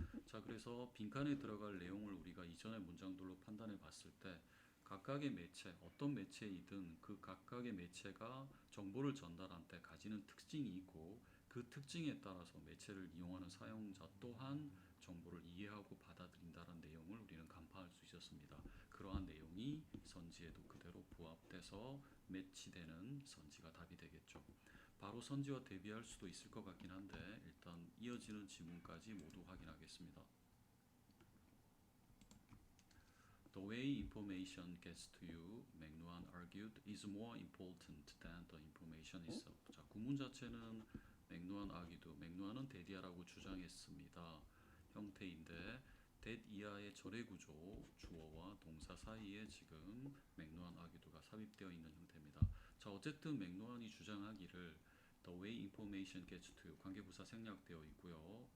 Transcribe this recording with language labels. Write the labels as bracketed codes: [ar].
[ko] 자, 그래서 빈칸에 들어갈 내용을 우리가 이전의 문장들로 판단해 봤을 때 각각의 매체, 어떤 매체이든 그 각각의 매체가 정보를 전달할 때 가지는 특징이 있고 그 특징에 따라서 매체를 이용하는 사용자 또한 정보를 이해하고 받아들인다는 내용을 우리는 간파할 수 있었습니다. 그러한 내용이 선지에도 그대로 부합돼서 매치되는 선지가 답이 되겠죠. 바로 선지와 대비할 수도 있을 것 같긴 한데 일단 이어지는 지문까지 모두 확인하겠습니다. [en] The way information gets to you, 맥루한 argued, is more important than the information itself. [ko] 자, 구문 자체는 맥루한 argued, 맥루한은 데디아라고 주장했습니다. 형태인데 that 이하의 절의 구조, 주어와 동사 사이에 지금 맥루한 argued가 삽입되어 있는 형태입니다. 자, 어쨌든 맥루한이 주장하기를 [en] The way information gets to you, [ko] 관계부사 생략되어 있고요.